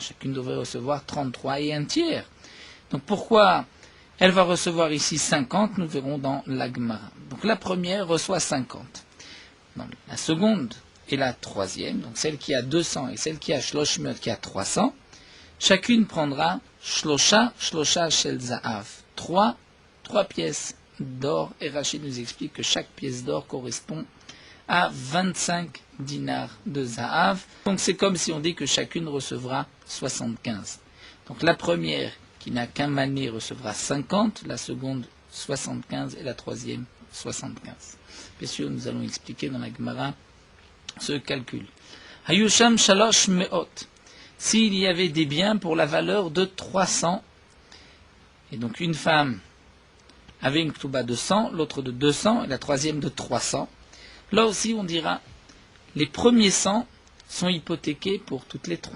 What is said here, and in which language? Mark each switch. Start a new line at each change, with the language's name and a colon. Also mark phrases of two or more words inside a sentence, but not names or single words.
French: Chacune devrait recevoir 33 et un tiers. Donc pourquoi elle va recevoir ici 50? Nous verrons dans la Gemara. Donc la première reçoit 50. Donc, la seconde et la 3e, donc celle qui a 200 et celle qui a shloshmeot qui a 300, chacune prendra
Hebrew: שלושה של זהב,
French: 3 pièces d'or. Et Rachid nous explique que chaque pièce d'or correspond à 25 dinars de za'av. Donc c'est comme si on dit que chacune recevra 75. Donc la première qui n'a qu'un mané recevra 50, la seconde 75 et la 3e 75. Bien sûr, nous allons expliquer dans la Gemara ce calcul.
Hebrew: היו שם שלוש מאות.
French: S'il y avait des biens pour la valeur de 300, et donc une femme avait une Ktuba de 100, l'autre de 200 et la 3e de 300, là aussi on dira les premiers 100 sont hypothéqués pour toutes les 3.